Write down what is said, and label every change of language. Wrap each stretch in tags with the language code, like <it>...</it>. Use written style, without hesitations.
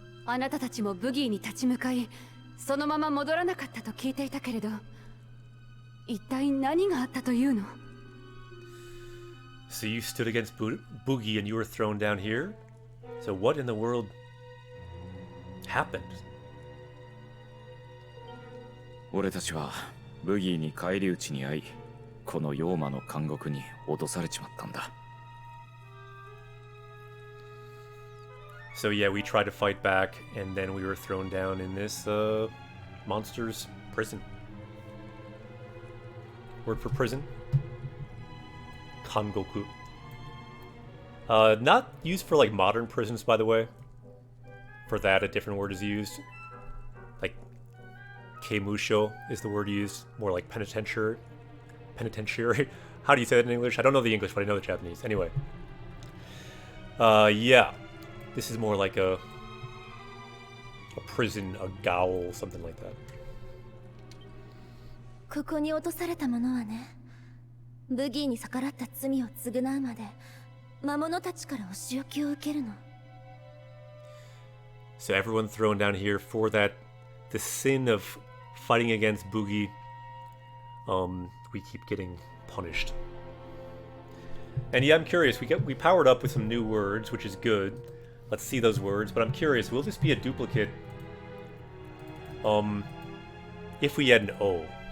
<ja>あなたたちもブギーに立ち向かい、そのまま戻らなかったと聞いていたけれど、一体何があったというの？</ja> <en>So you stood against Boogie and you were thrown down here? So what in the world happened?</en> <ja>俺たちはブギーに返り討ちに遭い、この妖魔の監獄に落とされちまったんだ。</ja> <en>So yeah, we tried to fight back, and then we were thrown down in this monster's prison. Word for prison? Kangoku. Not used for like modern prisons, by the way. For that, a different word is used. Like keimusho is the word used. More like penitentiary. Penitentiary. How do you say that in English? I don't know the English, but I know the Japanese. Anyway. Yeah. This is more like a prison, a gaol, something like that.</en> <ja>ここに落とされたものはね、ブギーに逆らった罪を償うまで魔物たちからお仕置きを受けるの。</ja> <en>So everyone thrown down here for that, the sin of fighting against Boogie, we keep getting punished. And yeah, I'm curious, we powered up with some new words, which is good. Let's see those words, but I'm curious, will this be a duplicate if we had an O?</en>